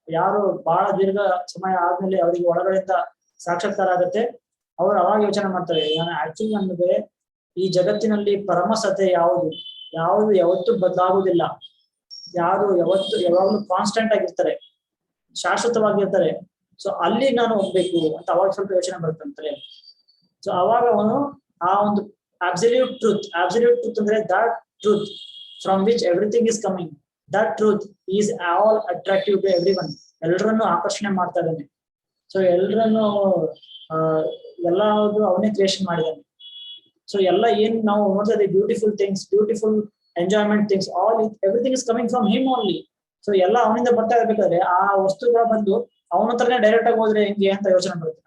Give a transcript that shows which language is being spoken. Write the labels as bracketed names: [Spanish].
[Kannada] ಯಾರು ಬಹಳ ದೀರ್ಘ ಸಮಯ ಆದ್ಮೇಲೆ ಅವರಿಗೆ ಒಳಗಡೆಯಿಂದ ಸಾಕ್ಷಾತ್ಕಾರ ಆಗುತ್ತೆ, ಅವ್ರು ಅವಾಗ ಯೋಚನೆ ಮಾಡ್ತಾರೆ, ನಾನು ಆಕ್ಚುಲಿ ನಮಗೆ ಈ ಜಗತ್ತಿನಲ್ಲಿ ಪರಮ ಸತ್ಯ ಯಾವುದು ಯಾವತ್ತೂ ಬದಲಾಗುವುದಿಲ್ಲ, ಯಾರು ಯಾವಾಗ್ಲೂ ಕಾನ್ಸ್ಟೆಂಟ್ ಆಗಿರ್ತಾರೆ, ಶಾಶ್ವತವಾಗಿರ್ತಾರೆ. ಸೊ ಅಲ್ಲಿ ನಾನು ಹೋಗ್ಬೇಕು ಅಂತ ಅವಾಗ ಸ್ವಲ್ಪ ಯೋಚನೆ ಬರುತ್ತಂತಾರೆ. ಸೊ ಅವಾಗ ಅವನು ಆ ಒಂದು [English] absolute truth [Kannada] ಅಂದ್ರೆ [English] that truth from which everything is coming, that truth is all attractive to everyone. [Kannada] ಎಲ್ಲರನ್ನು ಆಕರ್ಷಣೆ ಮಾಡ್ತಾ ಇದ್ದಾನೆ. ಸೊ ಎಲ್ಲರನ್ನು ಎಲ್ಲದು ಅವನೇ ಕ್ರಿಯೇಷನ್ ಮಾಡಿದ್ದಾನೆ. [English] so [Kannada] ಎಲ್ಲ ಏನ್ ನಾವು ನೋಡ್ತಾ ಇದ್ದೀವಿ, [English] Beautiful things, beautiful enjoyment things, all everything is coming from him only. [Kannada] So ಎಲ್ಲ ಅವನಿಂದ ಬರ್ತಾ ಇರ್ಬೇಕಾದ್ರೆ ಆ ವಸ್ತುಗಳ ಬಂದು ಅವನ ಹತ್ರನೇ ಡೈರೆಕ್ಟ್ ಆಗಿ ಹೋದ್ರೆ ಹೆಂಗೆ ಅಂತ ಯೋಚನೆ ಬರುತ್ತೆ.